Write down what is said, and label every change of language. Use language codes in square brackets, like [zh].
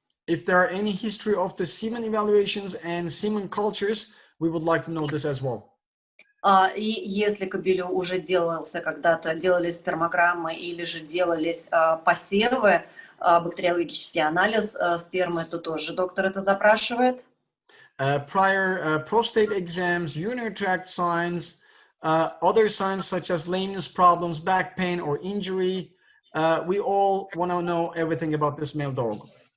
[en] If there are any history of the semen evaluations and semen cultures, we would like to know this as well. [ru] И если кобелю уже делались спермограммы или же делались посевы, бактериологический анализ спермы, то тоже доктор это запрашивает. [en] Prior prostate exams, urinary tract signs, other signs such as lameness problems, back pain or injury, we all want to know everything about this male dog.